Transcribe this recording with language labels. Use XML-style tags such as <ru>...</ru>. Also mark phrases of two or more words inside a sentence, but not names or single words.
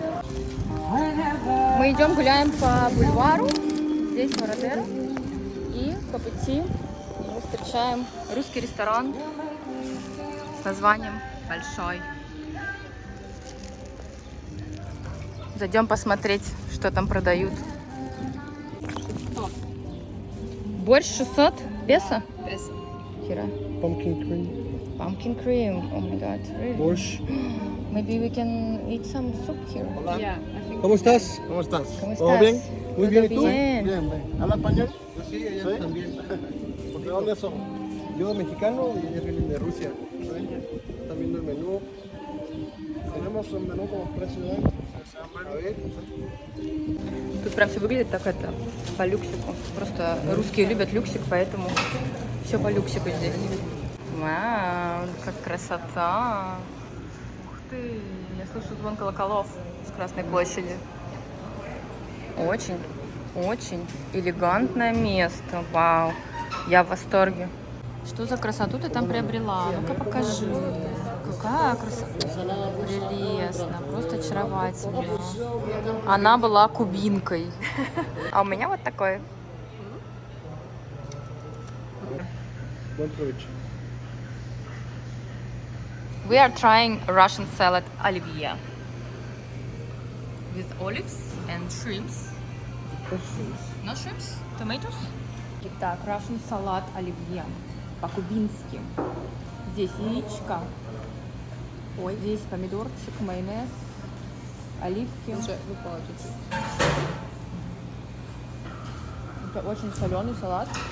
<ru>Мы идем гуляем по бульвару, здесь Вородеро, и по пути мы встречаем русский ресторан с названием Большой. Зайдем посмотреть, что там продают. 600. Борщ 600 песо? Песо. Кира.</ru> <en>Pumpkin cream. Pumpkin cream. Oh my god, really?</en> <ru>Борщ.</ru> <en>Maybe we can eat some soup here. Yeah, I think.</en> <es>¿Cómo estás? ¿Cómo estás? ¿Cómo ¿Todo estás? bien? Muy bien, ¿y tú? Bien. Bien, bien. ¿Hablas español? Sí, ella también. ¿De dónde son? Yo mexicano y ellos vienen de Rusia. ¿Saben? Están viendo el menú. Tenemos un menú como precio de... A ver.</es> <ru>Тут прям все выглядит так это, по люксику. Просто русские любят люксик, поэтому все по люксику здесь. Вау, как красота. Ух ты, я слышу звон колоколов с Красной площади. Очень, очень элегантное место. Вау, я в восторге. Что за красоту ты там приобрела? Ну-ка покажи. Какая красота. Прелестно, просто очаровательно. Она была кубинкой. А у меня вот такой.</ru> <es>Buen provecho.</es> <en>We are trying Russian salad оливье. With olives and shrimps. No shrimps? Tomatoes?</en> <ru>Итак, Russian салат оливье. По-кубински. Здесь яичко. Ой, здесь помидорчик, майонез, оливки. Уже выпало чуть-чуть. Это очень соленый салат.</ru>